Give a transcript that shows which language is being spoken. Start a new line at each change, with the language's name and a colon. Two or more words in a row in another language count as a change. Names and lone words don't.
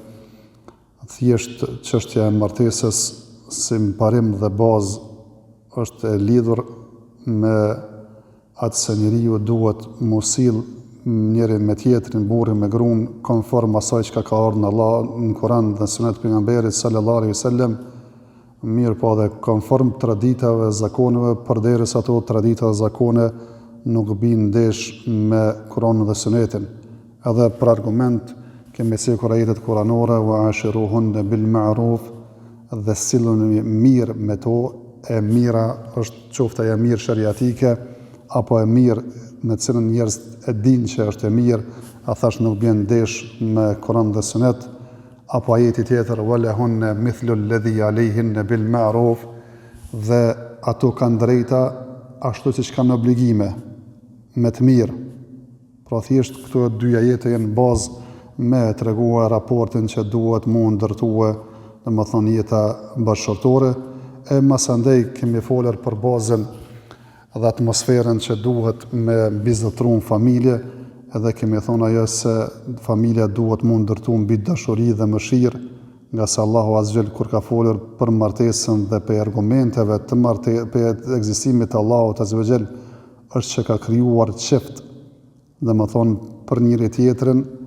Albanian: thjesht çështja e martesës si parim dhe bazë është e lidhur me atë se njeriu duhet mos sill njëri me tjetrin, burri me gruan, konform asaj që ka ardhur në Kur'an dhe Sunet e pejgamberit
Arabic: صلى الله عليه وسلم,
Albanian: mirë po edhe konform traditave, zakoneve, përderisa ato tradita dhe zakone nuk bin ndesh me Kur'anin dhe Sunetin. Edhe për argument kemi sikur ajetet kuranore
Arabic: وعاشروهن بالمعروف,
Albanian: dhe silluni mirë me to. E mira është qoftë e mirë shariatike apo e mirë me cilën njerëz e dinë që është e mirë, a thash nuk bën ndesh me Kur'an dhe Sunet, apo ajeti tjetër
Arabic: ولهن مثل الذي عليهن بالمعروف,
Albanian: dhe ato kanë drejta ashtu siç kanë obligime me të mirë. Pra thjesht këto dy ajete janë bazë me treguar raportin që duhet mu ndërtuar, domethënë jeta bashkëtorë. E mas andej kemi folur për bazën dhe atmosferën që duhet me mbizotruar familje, edhe kemi thonë ajo se familja duhet mu ndërtuar mbi dashuri dhe mëshirë, nga se Allahu
Arabic: عز وجل
Albanian: kur ka folur për martesën dhe për argumenteve për ekzistimit të Allahut
Arabic: عز وجل
Albanian: është që ka krijuar çift, domethënë për njëri tjetrin,